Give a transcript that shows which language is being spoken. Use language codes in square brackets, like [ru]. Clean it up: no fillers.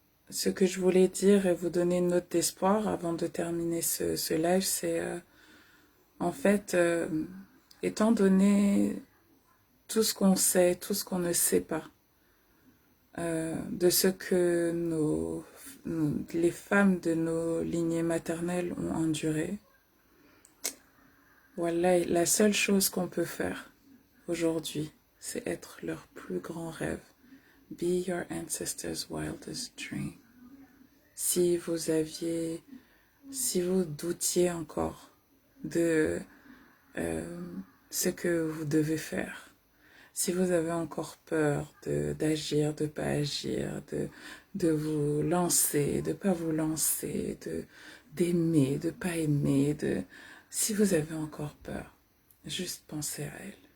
[fr] ce que je voulais dire et vous donner une note d'espoir avant de terminer ce live, c'est en fait, étant donné tout ce qu'on sait, tout ce qu'on ne sait pas, de ce que les femmes de nos lignées maternelles ont enduré, voilà, la seule chose qu'on peut faire aujourd'hui, c'est être leur plus grand rêve. [en] Be your ancestors' wildest dream. [fr] Si vous doutiez encore de ce que vous devez faire, si vous avez encore peur d'agir, de pas agir, de vous lancer, de pas vous lancer, d'aimer, de pas aimer, si vous avez encore peur, juste pensez à elles.